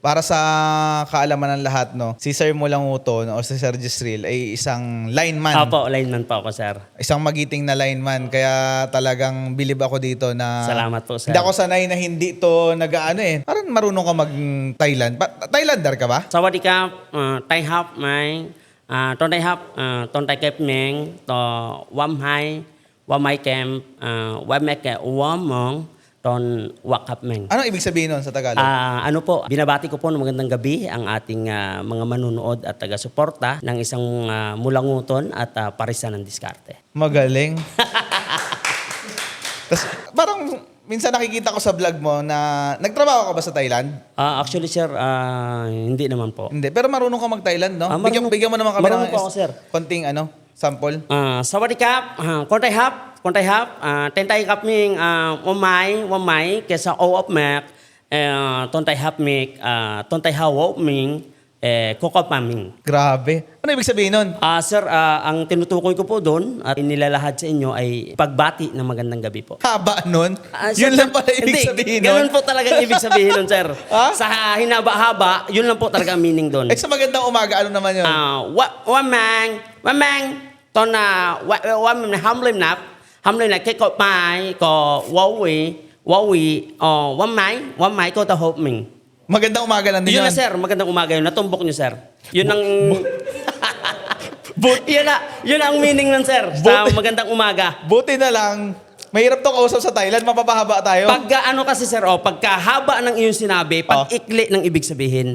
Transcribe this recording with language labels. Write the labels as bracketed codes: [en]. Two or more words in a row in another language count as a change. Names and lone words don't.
[tl] Para sa kaalaman ng lahat, no, si Sir Mulanguton o si Sir Gisril ay isang lineman. Opo, lineman po ako, sir. Isang magiting na lineman. Kaya talagang bilib ako dito na... Salamat po, sir. Hindi ako sanay na hindi to nag-ano eh. Parang marunong ka mag-Thailand. Thailander ka ba? สวัสดีครับไต้ฮับไหมต้นไต้ฮับต้นไต้เก็บเมงต่อวัมไฮวัมไมแกมวัมแมกแกวัมมองตอนวักครับเมง Ano ibig sabihin nun sa Tagalog? Ano po, binabati ko po ng magandang gabi ang ating mga manunood at taga-suporta ng isang mulanguton at parisan ng diskarte. Magaling. Tapos parang minsan nakikita ko sa vlog mo na nagtrabaho ka ba sa Thailand? Actually, sir, hindi naman po. Hindi. Pero marunong ka mag-Thailand, no? Bigyan mo naman kami marunong po ako, sir. konting sample. สวัสดีครับคนไทยครับคนไทยครับเต้นไทยครับมิงว่าไม้แกสโออฟแมกต้นไทยครับมิกต้นไทยฮาวมิงโคโค่ปามิง Grabe. Ano ibig sabihin nun? Sir, ang tinutukoy ko po doon at inilalahad sa inyo ay pagbati ng magandang gabi po. Haba nun? Sir, Yun lang pala ibig hindi, sabihin ganun nun? po talaga ibig sabihin nun, sir. Ha? Sa hinaba-haba, yun lang po talaga ang meaning doon. Sa magandang umaga, ano naman yun? Wamang, ตอนว่ามันห้ำเลยนับแค่ก็ไปก็ว่าวีว่าไม้ก็ตะหบมิง Magandang umaga lang din yun yun. na, sir, magandang umaga yun, natumbok nyo, sir. Yun ang yun ang meaning ng sir sa magandang umaga. Buti na lang, mahirap to kausap sa Thailand, mapapahaba tayo. Pagka ano kasi, sir, pagkahaba ng iyong sinabi, pag-ikli ng ibig sabihin.